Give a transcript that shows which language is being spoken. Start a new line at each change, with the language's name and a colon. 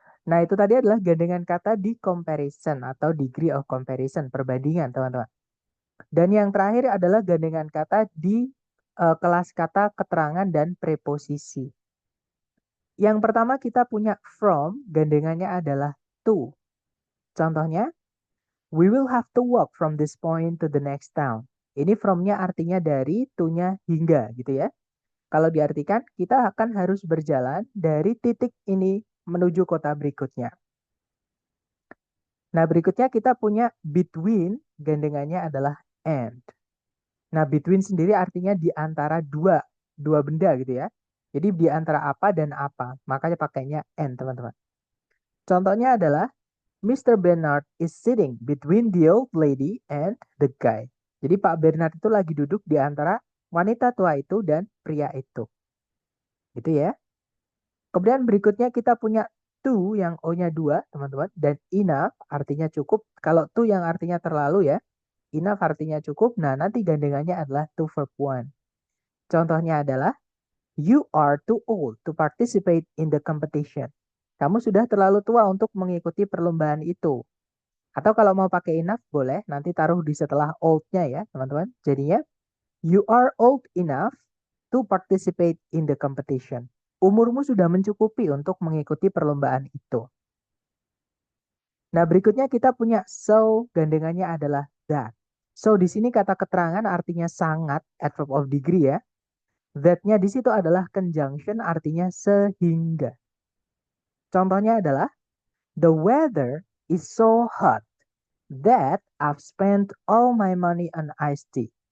Indonesian: Nah, itu tadi adalah gandengan kata di comparison atau
English: degree of comparison,
Indonesian: perbandingan, teman-teman. Dan yang terakhir adalah gandengan kata di kelas kata keterangan dan preposisi. Yang pertama kita punya from, gandengannya adalah to. Contohnya,
English: we will have to walk from this point to the next town.
Indonesian: Ini from-nya artinya dari, to-nya hingga gitu ya. Kalau diartikan, kita akan harus berjalan dari titik ini menuju kota berikutnya. Nah, berikutnya kita punya between, gandengannya adalah and. Nah, between sendiri artinya di antara dua benda gitu ya. Jadi di antara apa dan apa, makanya pakainya and, teman-teman. Contohnya adalah Mr.
English: Bernard is sitting between the old lady and the guy.
Indonesian: Jadi Pak Bernard itu lagi duduk di antara wanita tua itu dan pria itu. Gitu ya. Kemudian berikutnya kita punya to yang O-nya 2, teman-teman. Dan enough artinya cukup. Kalau to yang artinya terlalu ya. Enough artinya cukup. Nah, nanti gandengannya adalah to verb 1. Contohnya adalah
English: you are too old to participate in the competition.
Indonesian: Kamu sudah terlalu tua untuk mengikuti perlombaan itu. Atau kalau mau pakai enough boleh, nanti taruh di setelah old-nya ya, teman-teman. Jadinya,
English: you are old enough to participate in the competition.
Indonesian: Umurmu sudah mencukupi untuk mengikuti perlombaan itu. Nah, berikutnya kita punya so, gandengannya adalah that. So, di sini kata keterangan artinya sangat,
English: adverb of degree
Indonesian: ya. That-nya di situ adalah conjunction, artinya sehingga. Contohnya adalah,
English: the weather is so hot that I've spent all my money on iced tea.